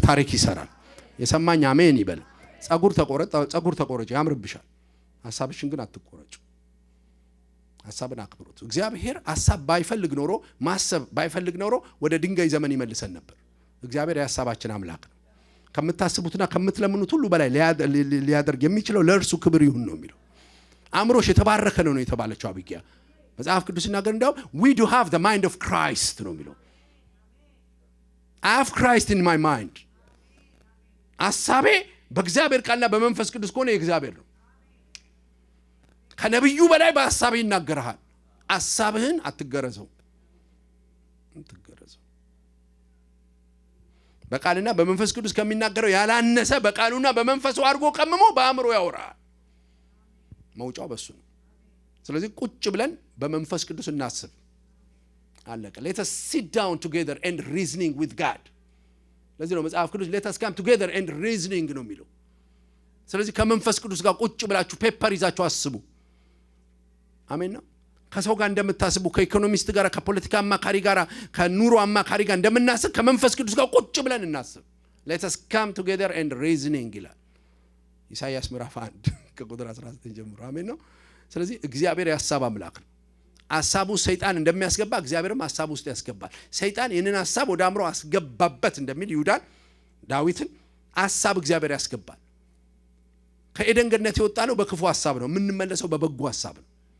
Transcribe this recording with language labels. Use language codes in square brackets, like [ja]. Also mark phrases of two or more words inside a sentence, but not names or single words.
[am] ታሪክ ይሰራል። የሰማኝ አሜን ይበል። ጸጉር ተቆረጭ፣ ያምርብሻል። ሐሳብሽን ግን አትቆረጭ። ሐሳብን አክብሩት። እግዚአብሔር ሐሳብ ባይፈልግ ኖሮ፣ ማሰብ ባይፈልግ ኖሮ ወደ ድንጋይ ዘመን ይመልሰን ነበር። እግዚአብሔር የሐሳባችን አምላክ ነው። ከምታስቡትና ከምትለምኑት ሁሉ በላይ ሊያደርግ የሚችለው ለእርሱ ክብር ይሁን ነው የሚለው። አእምሮሽ የተባረከ ነው የተባለችው አቢግያ መጽሐፍ ቅዱስ ሲናገር እንዳው [en] we do have the mind of Christ [am] ነው የሚለው። [en] I have Christ in my mind። [am] ሐሳቤ በእግዚአብሔር ቃልና በመንፈስ ቅዱስ ከሆነ የእግዚአብሔር ነው። ከነብዩ በላይ በሐሳቤ ይናገርሃል። ሐሳብህን አትገረዘው። በቃልና በመንፈስ ቅዱስ ከሚናገረው ያላነሰ በቃሉና በመንፈሱ አድርጎ ቀምሞ በአእምሮ ያወራል። መውጫው በሱ ነው። ስለዚህ ቁጭ ብለን በመንፈስ ቅዱስ እናስብ። አለቀ። [en] let us sit down together and reasoning with God። [am] ለዚህ ነው መጽሐፍ ቅዱስ [en] let us come together and reasoning [am] ነው የሚለው። ስለዚህ ከመንፈስ ቅዱስ ጋር ቁጭ ብላችሁ ፔፐር ይዛችሁ አስቡ። አሜን ነው። ከሰው ጋር እንደምታስቡ፣ ከኢኮኖሚስት ጋር፣ ከፖለቲካ አማካሪ ጋር፣ ከኑሮ አማካሪ ጋር እንደምናስብ ከመንፈስ ቅዱስ ጋር ቁጭ ብለን እናስብ። [en] let us come together and reasoning [am] ይላል ኢሳይያስ ምዕራፍ 1 ከቁጥር 19 ጀምሮ። አሜን ነው። ስለዚህ እግዚአብሔር የሐሳብ አምላክ ነው። ሐሳቡ ሰይጣን እንደሚያስገባ እግዚአብሔርም ሐሳብ ውስጥ ያስገባል። ሰይጣን ይህንን ሐሳብ ወደ አእምሮ አስገባበት እንደሚል ይሁዳን ዳዊትን ሐሳብ እግዚአብሔር ያስገባል። ከኤደን ገነት የወጣ ነው በክፉ ሐሳብ ነው፣ የምንመለሰው በበጎ ሐሳብ ነው።